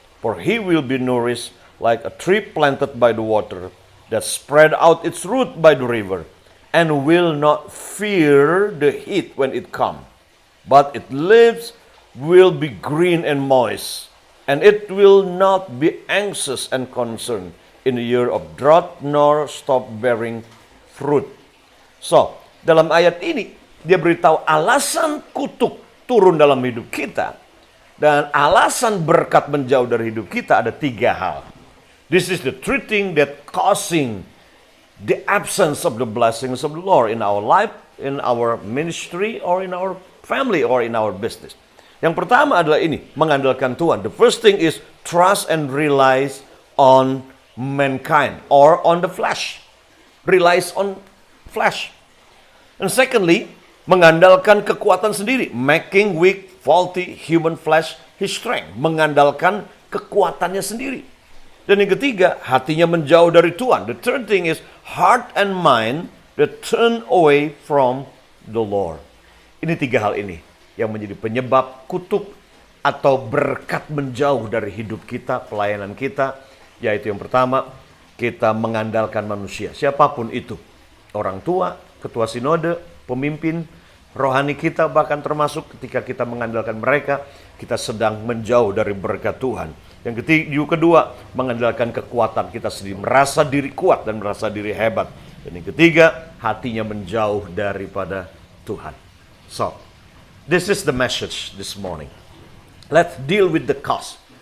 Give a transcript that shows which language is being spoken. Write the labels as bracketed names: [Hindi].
[English] For he will be nourished like a tree planted by the water, that spread out its root by the river, and will not fear the heat when it comes, but its leaves will be green and moist, and it will not be anxious and concerned in the year of drought, nor stop bearing fruit. [Indonesian] So, dalam ayat ini, dia beritahu alasan kutuk turun dalam hidup kita, dan alasan berkat menjauh dari hidup kita ada 3 hal. [English] This is the three things that causing the absence of the blessings of the Lord in our life, in our ministry, or in our family, or in our business. [Indonesian] Yang pertama adalah ini, mengandalkan Tuhan. [English] The first thing is trust and relies on mankind or on the flesh. Relies on flesh. And secondly, [Indonesian] mengandalkan kekuatan sendiri. [English] Making weak, faulty human flesh his strength. [Indonesian] Mengandalkan kekuatannya sendiri. Dan yang ketiga, hatinya menjauh dari Tuhan. [English] The third thing is heart and mind that turn away from the Lord. [Indonesian] Ini 3 hal ini yang menjadi penyebab kutuk atau berkat menjauh dari hidup kita, pelayanan kita. Yaitu yang pertama, kita mengandalkan manusia. Siapapun itu. Orang tua, ketua sinode, pemimpin, rohani kita, bahkan termasuk ketika kita mengandalkan mereka, kita sedang menjauh dari berkat Tuhan. Yang kedua, mengandalkan kekuatan kita sendiri, merasa diri kuat dan merasa diri hebat. Dan yang ketiga, hatinya menjauh daripada Tuhan. [English] So, this is the message this morning. Let's deal with the cause.